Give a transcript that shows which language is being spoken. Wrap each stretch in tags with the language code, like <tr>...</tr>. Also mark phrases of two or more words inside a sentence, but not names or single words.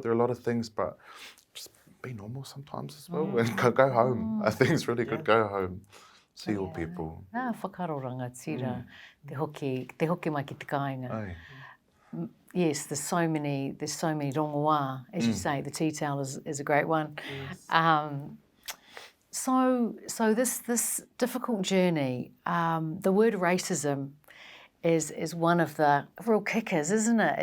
<en>There are a lot of things, but just be normal sometimes as well, and go home. I think it's really good. Go home, see your people.</en> <mi>Nā whakaroranga tira, te hoki mai ki te kāinga. Ai.</mi> <en>Yes, there's so many rongoā, as you say. The tea towel is a great one. So this difficult journey, the word racism is one of the real kickers, isn't it?</en>